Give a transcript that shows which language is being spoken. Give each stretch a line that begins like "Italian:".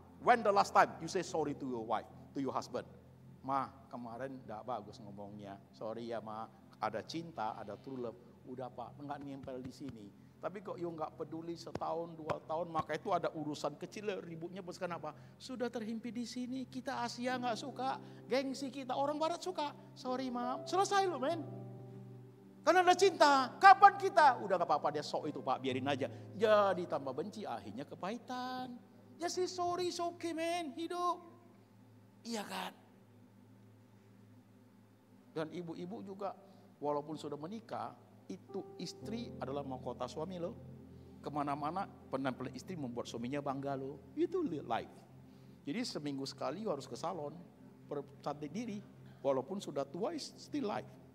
English: When the last time you say sorry to your wife, to your husband?
Indonesian: Ma, kemarin enggak bagus ngomongnya. Sorry ya ma, ada cinta, ada true love. Udah pak, enggak nempel di sini. Tapi kok
English: you
Indonesian: enggak peduli setahun, 2 tahun, maka itu ada urusan kecil ributnya bos kenapa? Sudah terhimpit di sini, kita Asia enggak suka, gengsi kita, orang barat suka. Sorry ma, selesai lo men. Karena ada cinta, kapan kita? Udah enggak apa-apa dia sok itu pak, biarin aja. Jadi tambah benci, akhirnya kepahitan. Ya sih
English: sorry, it's okay man,
Indonesian: hidup. Iya kan? Dan ibu-ibu juga walaupun sudah menikah, itu istri adalah mahkota suami loh. Kemana-mana penampilan istri membuat suaminya bangga loh. Itu life. Jadi seminggu sekali harus ke salon, percantik diri. Walaupun sudah tua, still life.